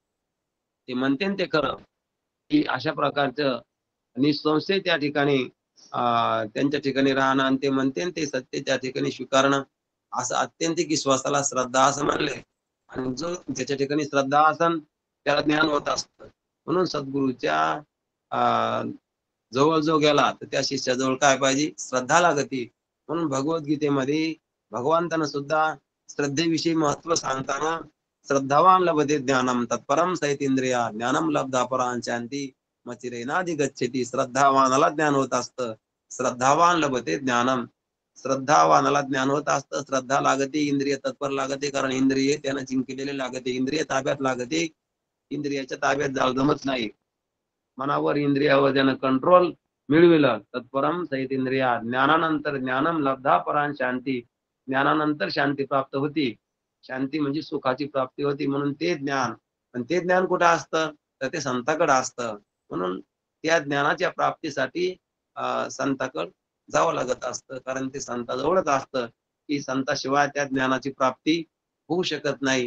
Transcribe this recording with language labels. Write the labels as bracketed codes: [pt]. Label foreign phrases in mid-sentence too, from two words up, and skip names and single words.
[mr] ते म्हणते ते खरं की अशा प्रकारचं निसंशय त्या ठिकाणी त्यांच्या ठिकाणी राहणं आणि ते म्हणते ते सत्य त्या ठिकाणी स्वीकारणं असं अत्यंतिक विश्वासाला श्रद्धा असं म्हणले आणि जो ज्याच्या ठिकाणी श्रद्धा असन त्याला ज्ञान होत असतं म्हणून सद्गुरूच्या जवळ जो गेला तर त्या शिष्याजवळ काय पाहिजे श्रद्धा लागती म्हणून भगवद्गीतेमध्ये भगवंतानं सुद्धा श्रद्धेविषयी महत्व सांगताना श्रद्धावान [sa] लभते ज्ञानम तत्परम सहितेंद्रिया ज्ञानम लब्धा परां शांती मचिरेनाधी गच्छति [mr] श्रद्धावानाला ज्ञान होत असतं [sa] श्रद्धावान लभते ज्ञानम [mr] श्रद्धावानाला ज्ञान होत असतं श्रद्धा लागते इंद्रिय तत्पर लागते कारण इंद्रिय त्यानं जिंकलेले लागते इंद्रिय ताब्यात लागते इंद्रियाच्या ताब्यात जाऊ जमत नाही मनावर इंद्रियावर ज्यानं कंट्रोल मिळविलं [sa] तत्परम सहित इंद्रिया [mr] ज्ञानानंतर [sa] ज्ञानम लब्धा परां शांती [mr] ज्ञानानंतर शांती प्राप्त होती. शांती म्हणजे सुखाची प्राप्ती होती, म्हणून ते ज्ञान. आणि ते ज्ञान कुठं असतं? तर ते संताकडे असतं. म्हणून त्या ज्ञानाच्या प्राप्तीसाठी संताकडे जावं लागत असतं. कारण ते संताजवळच असतं, की संताशिवाय त्या ज्ञानाची प्राप्ती होऊ शकत नाही.